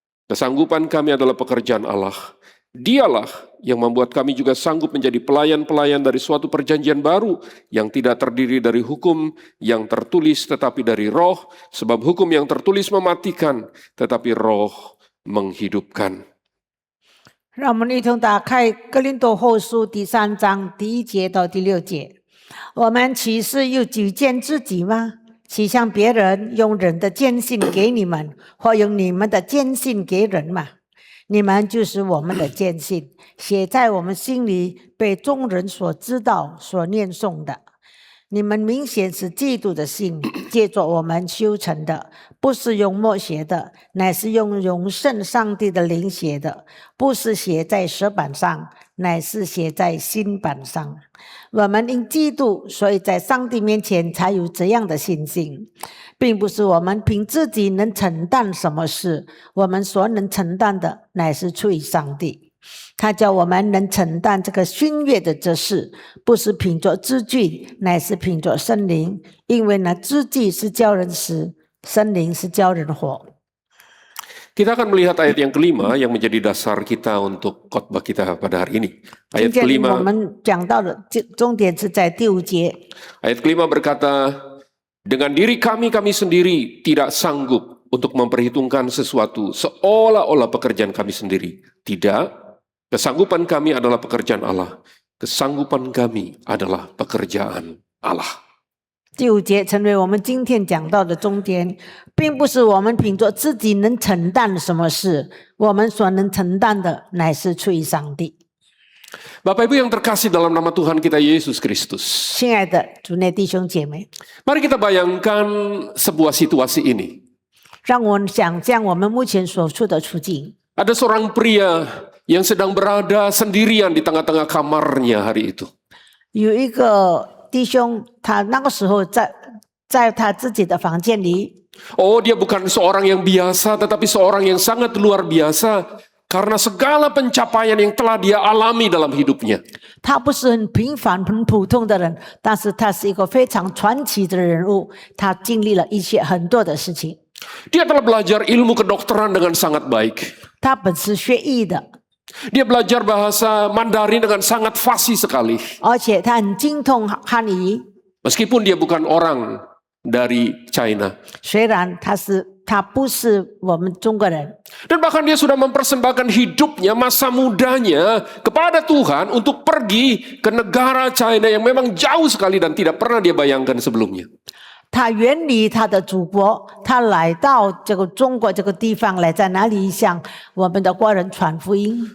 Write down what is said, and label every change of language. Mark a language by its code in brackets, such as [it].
[id] Kesanggupan kami adalah pekerjaan Allah. Dialah yang membuat kami juga sanggup menjadi pelayan-pelayan dari suatu perjanjian baru yang tidak terdiri dari hukum yang tertulis tetapi dari roh, sebab hukum yang tertulis mematikan tetapi roh menghidupkan. [zh] 让我们一同打开哥林多后书第3章第1节到第6节。我们岂是又举荐自己吗？岂向别人用人的坚信给你们，或用你们的坚信给人吗？你们就是我们的坚信，写在我们心里，被众人所知道、所念诵的。你们明显是基督的信，借着我们修成的，不是用墨写的，乃是用永生上帝的灵写的，不是写在石板上，乃是写在心板上。我们因基督，所以在上帝面前才有这样的信心，并不是我们凭自己能承担什么事，我们所能承担的，乃是出于上帝。他叫我们能承担这个新约的这事，不是凭着字句，乃是凭着圣灵，因为呢，字句是叫人死，圣灵是叫人活。 [id] Kita akan melihat ayat yang kelima yang menjadi dasar kita untuk khotbah kita pada hari ini. [zh] 今 [id] Ayat [zh] 天我 [id] kelima, [zh] 们讲到的重点是在第5节。 [id] ayat kelima berkata, dengan diri kami sendiri tidak sanggup untuk memperhitungkan sesuatu seolah-olah pekerjaan kami sendiri. Tidak, kesanggupan kami adalah pekerjaan Allah. Kesanggupan kami adalah pekerjaan Allah. [zh] 第5节成为我们今天讲到的重点，并不是我们凭着自己能承担什么事，我们所能承担的乃是出于上帝。 [id] Bapak Ibu yang terkasih dalam nama Tuhan kita Yesus Kristus. [zh] 亲爱的主内弟兄姐妹， [id] Mari kita bayangkan sebuah situasi ini. [zh] 让我们想象我们目前所处的处境。 [id] Ada seorang pria yang sedang berada sendirian di tengah-tengah kamarnya hari itu. [zh] 有一个弟兄，他那个时候在他自己的房间里， [id] Oh, dia bukan seorang yang biasa, tetapi seorang yang sangat luar biasa. karena segala pencapaian yang telah dia alami dalam hidupnya. [zh] 他不是很平凡、很普通的人，但是他是一个非常传奇的人物。他经历了一些很多的事情。 [id] Dia telah belajar ilmu kedokteran dengan sangat baik. [zh] 他本是学医的， [id] Dia belajar bahasa Mandarin dengan sangat fasih sekali. [zh] 而且他很精通汉语。 [id] Meskipun dia bukan orang dari China. [zh] 虽然他不是我们中国人， [id] Dan bahkan dia sudah mempersembahkan hidupnya, masa mudanya kepada Tuhan untuk pergi ke negara China yang memang jauh sekali dan tidak pernah dia bayangkan sebelumnya. [zh] 他远离他的祖国，他来到这个中国这个地方来，在哪里向我们的国人传福音？